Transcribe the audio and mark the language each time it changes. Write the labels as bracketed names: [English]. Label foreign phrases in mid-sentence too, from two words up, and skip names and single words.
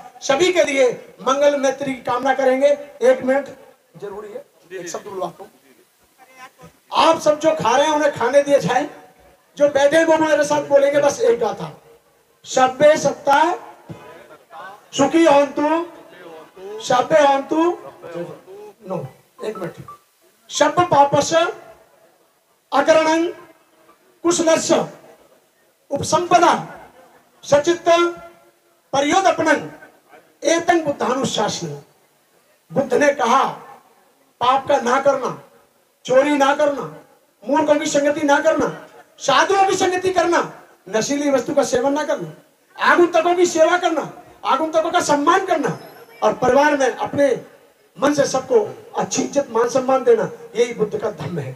[Hindi] सभी के लिए मंगल मैत्री की कामना करेंगे। 1 मिनट जरूरी है, एक शब्द बुलवाता हूं। आप सब जो खा रहे हैं उन्हें खाने दिए जाए, जो बैठे हैं वो मेरे साथ बोलेंगे बस एक गाथा, [Pali] सब्बे सत्ता सुखी होन्तु, सब्बे होन्तु। [Hindi] नो, 1 मिनट। [Pali] शब्द पापस अकरणं कुशलस्य उपसंपदा सचित्त परियोदपनं एतं बुद्धानुशासन। [Hindi] बुद्ध ने कहा पाप का ना करना, चोरी ना करना, मूर्खों की संगति ना करना, साधुओं की संगति करना, नशीली वस्तु का सेवन ना करना, आगंतुकों की सेवा करना, आगंतुकों का सम्मान करना और परिवार में अपने मन से सबको अच्छी इज्जत मान सम्मान देना, यही बुद्ध का धर्म है।